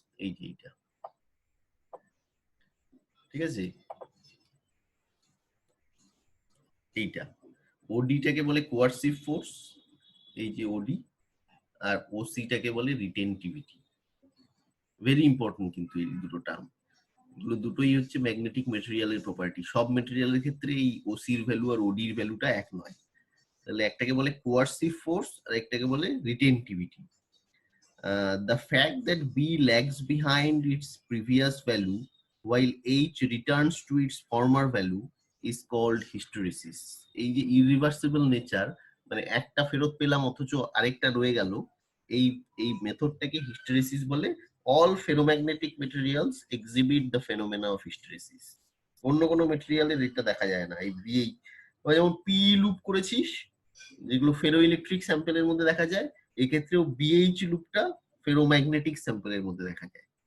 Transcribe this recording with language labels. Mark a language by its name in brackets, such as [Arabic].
[Bangla] এই যে এটা, ঠিক আছে, এইটা ওডিটাকে বলে কোয়ার্সিভ ফোর্স, এই যে ওডি, আর ওসিটাকে বলে রিটেনটিভিটি। ভেরি ইম্পর্টেন্ট কিন্তু এই দুটো টার্ম, এগুলো দুটোই হচ্ছে ম্যাগনেটিক মেটেরিয়ালের প্রপার্টি। সব মেটেরিয়ালের ক্ষেত্রে এই ওসির ভ্যালু আর ওডির ভ্যালুটা এক নয়। তাহলে একটাকে বলে কোয়ার্সিভ ফোর্স আর একটাকে বলে রিটেনটিভিটি। [English] The fact that B lags behind its previous value while H returns to its former value is called hysteresis. [Bangla] এই যে [English] irreversible nature, [Bangla] মানে একটা ফেরত পেলাম অথচ আরেকটা রয়ে গেল, এই মেথডটাকে হিস্টেরেসিস বলে। [English] All ferromagnetic materials exhibit the phenomena of hysteresis. [Bangla] অন্য কোনো মেটেরিয়ালের এটা দেখা যায় না। এই যেমন পি লুপ করেছিস, যেগুলো ফেরো ইলেকট্রিক স্যাম্পেলের মধ্যে দেখা যায়, এক্ষেত্রেও বিএইচ লুপটা ফেরোম্যাগনেটিক স্যাম্পলের মধ্যে দেখা যায়।